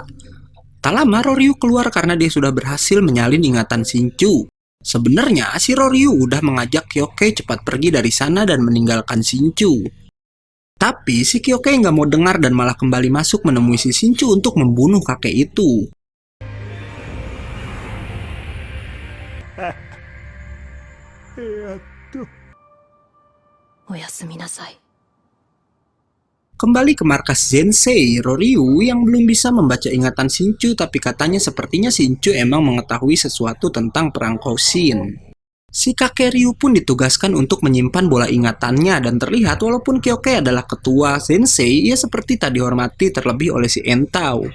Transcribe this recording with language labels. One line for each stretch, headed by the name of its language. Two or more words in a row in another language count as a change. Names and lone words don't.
Indonesian: Tak lama Roryu keluar karena dia sudah berhasil menyalin ingatan Shinchu. Sebenarnya si Roryu udah mengajak Kyokei cepat pergi dari sana dan meninggalkan Shinchu. Tapi si Kyokei nggak mau dengar dan malah kembali masuk menemui si Shinchu untuk membunuh kakek itu.
Japanese: おやすみなさい。
Indonesian: Kembali ke markas Zensei, Roryu yang belum bisa membaca ingatan Shinchu tapi katanya sepertinya Shinchu emang mengetahui sesuatu tentang perang Koushin. Si kakek Ryu pun ditugaskan untuk menyimpan bola ingatannya dan terlihat walaupun Kyokei adalah ketua Sensei, ia seperti tak dihormati terlebih oleh si Entao.